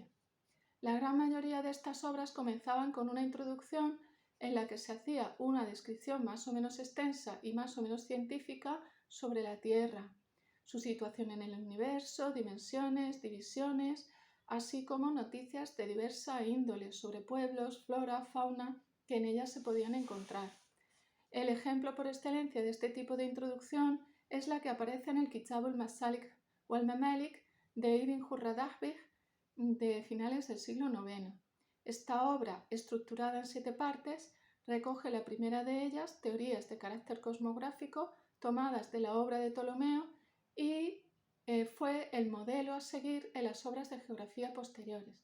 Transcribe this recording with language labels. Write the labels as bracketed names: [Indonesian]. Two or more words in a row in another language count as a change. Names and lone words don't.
[Spanish] La gran mayoría de estas obras comenzaban con una introducción en la que se hacía una descripción más o menos extensa y más o menos científica sobre la Tierra, su situación en el universo, dimensiones, divisiones, así como noticias de diversa índole sobre pueblos, flora, fauna que en ellas se podían encontrar. El ejemplo por excelencia de este tipo de introducción es la que aparece en el Kitab al-Masalik wal-Mamalik de Ibn Hurradahbih de finales del siglo IX. Esta obra, estructurada en 7 partes, recoge la primera de ellas, teorías de carácter cosmográfico tomadas de la obra de Ptolomeo y fue el modelo a seguir en las obras de geografía posteriores.